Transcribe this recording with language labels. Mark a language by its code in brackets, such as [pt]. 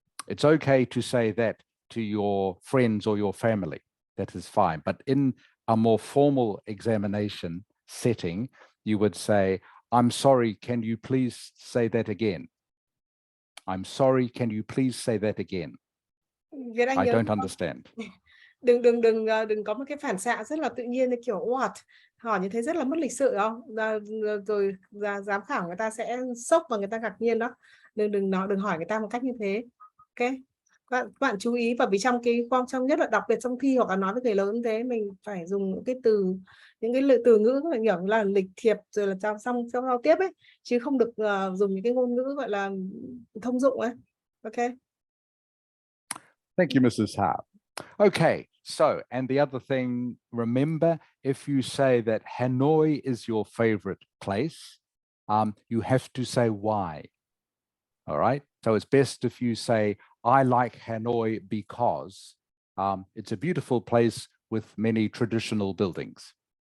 [en] It's okay to say that to your friends or your family. That is fine. But in a more formal examination setting, you would say, I'm sorry, can you please say that again? I'm sorry, can you please say that again? I don't understand. [vi] Đừng có một cái phản xạ rất là tự nhiên như kiểu what, hỏi như thế rất là mất lịch sự không? Rồi giám khảo người ta sẽ sốc và người ta ngạc nhiên đó. Đừng hỏi người ta một cách như thế. Ok, các bạn chú ý, và vì trong nhất là đặc biệt trong thi hoặc là nói với người lớn thế, mình phải dùng những cái từ ngữ mình hiểu là lịch thiệp rồi là trong giao tiếp ấy, chứ không được dùng những cái ngôn ngữ gọi là thông dụng ấy. [en] Ok. Thank you, Mrs. Ha. Okay, so, and the other thing, remember, if you say that Hanoi is your favorite place, you have to say why. All right, so it's best if you say, I like Hanoi because it's a beautiful place with many traditional buildings.